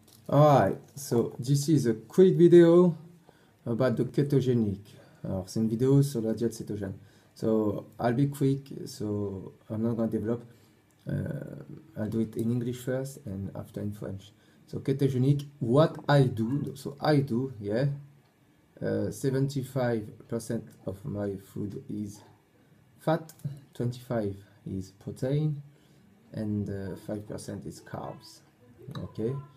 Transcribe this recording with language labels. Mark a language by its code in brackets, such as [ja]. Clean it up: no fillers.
[en] Alright, so this is a quick video about the ketogenic. [fr] Alors, c'est une vidéo sur la diète cétogène. [en] So, I'll be quick, so I'm not going to develop. I'll do it in English first and after in French. So, ketogenic, what I do, so I do, yeah, 75% of my food is fat, 25 is protein, and 5% is carbs. Okay.